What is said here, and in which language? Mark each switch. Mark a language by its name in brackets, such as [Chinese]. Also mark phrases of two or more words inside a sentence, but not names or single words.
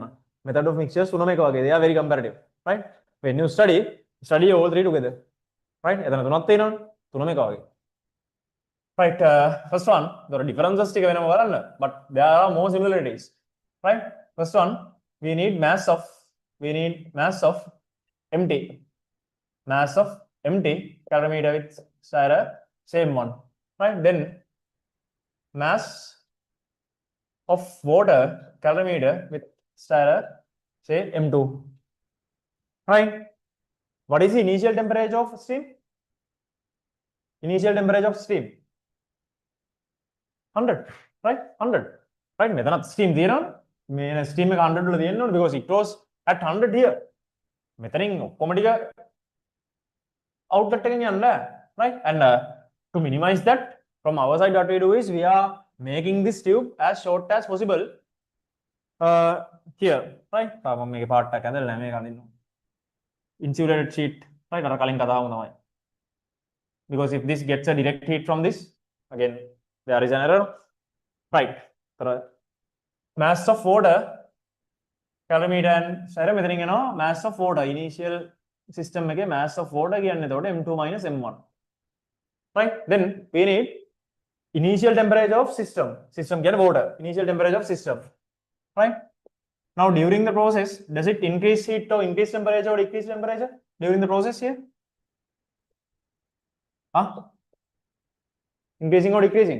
[English] Method of mixtures [Sinhala] තුනම එක වගේ. [English] They are very comparative. Right? When you study all three together. Right? [Sinhala] එතන තුනක් තියෙනවනේ. තුනම එක වගේ. [English] Right, first one, there are differences but there are more similarities. Right? First one, we need mass of empty. Mass of empty calorimeter with stirrer, same one. Right? Then mass of water calorimeter with stirrer, say M2. Right? What is the initial temperature of steam? 100, right? 100, right? [Sinhala] මෙතනත් steam තියෙනවනේ. මේ steam එක 100 වල තියෙන්න ඕනේ [English] because it was at 100 here. [Sinhala] මෙතනින් ඔක්කොම ටික outlet එකෙන් යන්න, [English] right? And to minimize that, from our side what we do is we are making this tube as short as possible here, right? [Sinhala] මම මේකේ part එකක් ඇඳලා නැහැ මේක අඳින්න. [English] Insulated sheet, right? [Sinhala] අර කලින් කතාවම තමයි. [English] Because if this gets a direct heat from this, again there is an error. Right? Mass of water calorimeter and stirrer [Sinhala] මෙතනින් එනවා [English] mass of water initial system එකේ mass of water [Sinhala] කියන්නේ එතකොට [English] M2 minus M1. Right? Then we need initial temperature of system කියන්නේ water, initial temperature of system. Right? Now during the process, does it increase heat or increase temperature or decrease temperature during the process here? Increasing or decreasing?